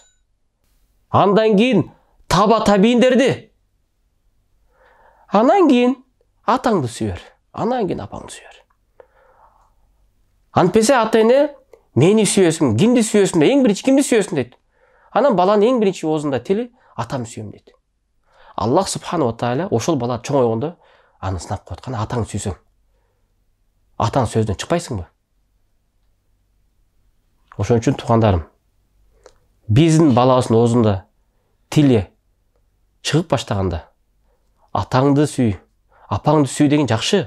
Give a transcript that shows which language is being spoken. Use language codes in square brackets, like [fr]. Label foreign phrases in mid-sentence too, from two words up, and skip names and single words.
[ky] Андан кийин таба табийиндерди. Андан кийин атаңды сүйөр. Андан кийин апаңды сүйөр. Антпесе ата-эне мени сүйөсүң, кимди сүйөсүң, эң биринчи кимди сүйөсүң дейт. Анан баланын эң биринчи оозунда тили атам сүйөм дейт. Аллах [ar] سبحانه وتعالى [ky] ошол бала чоңойгондо аны сынап коет. Кана атаң сүйсөң, атаң сөзүнөн чыкпайсыңбы? Ошон үчүн туугандарым, биздин балабыздын оозунда тили чыгып баштаганда атаңды сүй, апаңды сүй деген жакшы.